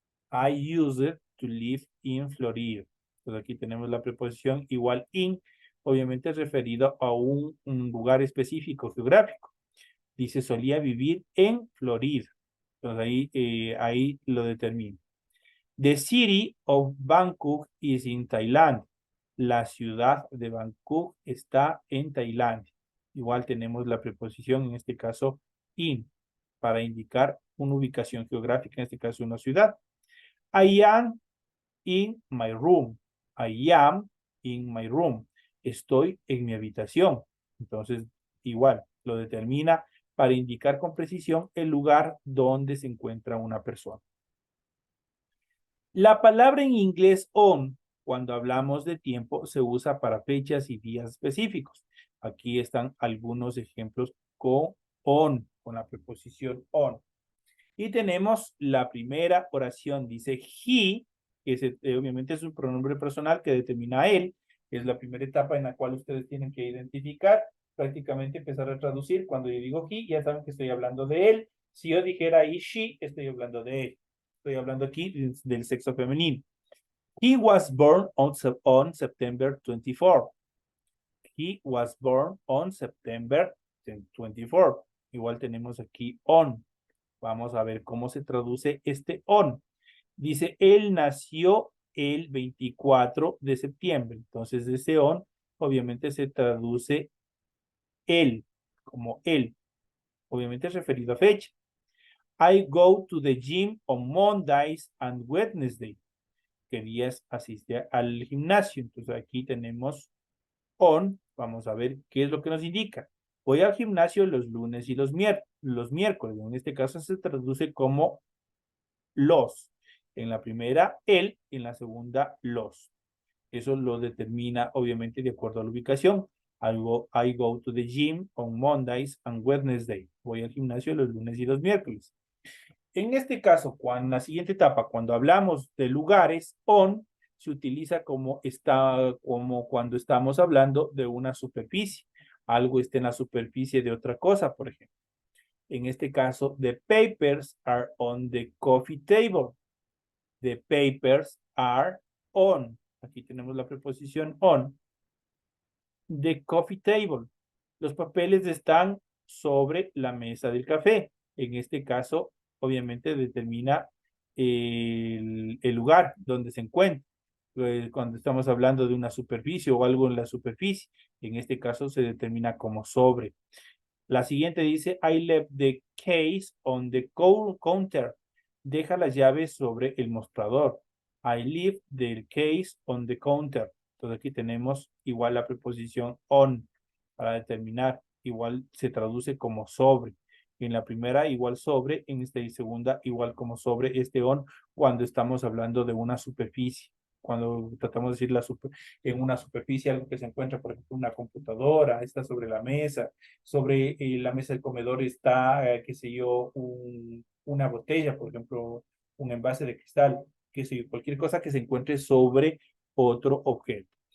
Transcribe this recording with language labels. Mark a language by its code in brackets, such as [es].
[en] I used to live in Florida. [es] Entonces aquí tenemos la preposición igual in, obviamente referido a un lugar específico geográfico. Dice, solía vivir en Florida. Entonces ahí lo determino. [en] The city of Bangkok is in Thailand. [es] La ciudad de Bangkok está en Tailandia. Igual tenemos la preposición, en este caso, in, para indicar una ubicación geográfica, en este caso una ciudad. [en] I am in my room. I am in my room. [es] Estoy en mi habitación. Entonces, igual, lo determina para indicar con precisión el lugar donde se encuentra una persona. La palabra en inglés on, cuando hablamos de tiempo, se usa para fechas y días específicos. Aquí están algunos ejemplos con on, con la preposición on. Y tenemos la primera oración, dice he, que obviamente es un pronombre personal que determina a él, que es la primera etapa en la cual ustedes tienen que identificar. prácticamente empezar a traducir. Cuando yo digo he, ya saben que estoy hablando de él. Si yo dijera he, she, estoy hablando de él. Estoy hablando aquí del sexo femenino. [en] He was born on September 24. He was born on September 24. [es] Igual tenemos aquí on. Vamos a ver cómo se traduce este on. Dice, él nació el 24 de septiembre. Entonces, ese on obviamente se traduce él, como él. Obviamente es referido a fecha. [en] I go to the gym on Mondays and Wednesday. [es] ¿Qué días asiste al gimnasio? Entonces, aquí tenemos on. Vamos a ver qué es lo que nos indica. Voy al gimnasio los lunes y los miércoles. En este caso se traduce como los. En la primera, él, en la segunda, los. Eso lo determina, obviamente, de acuerdo a la ubicación. [en] I go to the gym on Mondays and Wednesday. [es] Voy al gimnasio los lunes y los miércoles. En este caso, en la siguiente etapa, cuando hablamos de lugares, on se utiliza como cuando estamos hablando de una superficie. Algo está en la superficie de otra cosa, por ejemplo. En este caso, [en] the papers are on the coffee table. The papers are on. [es] Aquí tenemos la preposición on. [en] The coffee table. [es] Los papeles están sobre la mesa del café. En este caso, obviamente determina el lugar donde se encuentra. Cuando estamos hablando de una superficie o algo en la superficie, en este caso se determina como sobre. La siguiente dice, [en] I left the case on the counter. [es] Deja las llaves sobre el mostrador. [en] I leave the case on the counter. [es] Entonces aquí tenemos igual la preposición on para determinar. Igual se traduce como sobre. En la primera igual sobre, en esta y segunda igual como sobre este on cuando estamos hablando de una superficie. Cuando tratamos de decir en una superficie, algo que se encuentra, por ejemplo, una computadora, está sobre la mesa, sobre la mesa del comedor está, qué sé yo, una botella, por ejemplo, un envase de cristal, qué sé yo, cualquier cosa que se encuentre sobre otro objeto.